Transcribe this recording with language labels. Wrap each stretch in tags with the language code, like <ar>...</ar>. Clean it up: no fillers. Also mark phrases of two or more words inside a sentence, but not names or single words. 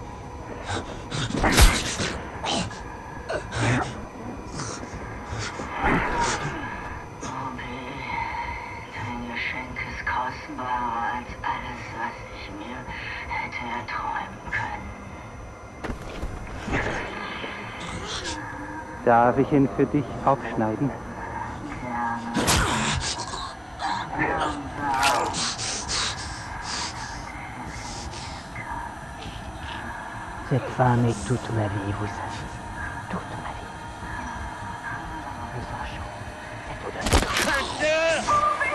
<de>Dein Geschenk ist kostbarer als alles, was ich mir hätte erträumen können. Darf ich ihn für dich aufschneiden?</de> <fr>Cette femme est toute ma vie, vous savez. Toute ma vie. Le sang chaud, cette odeur.</fr>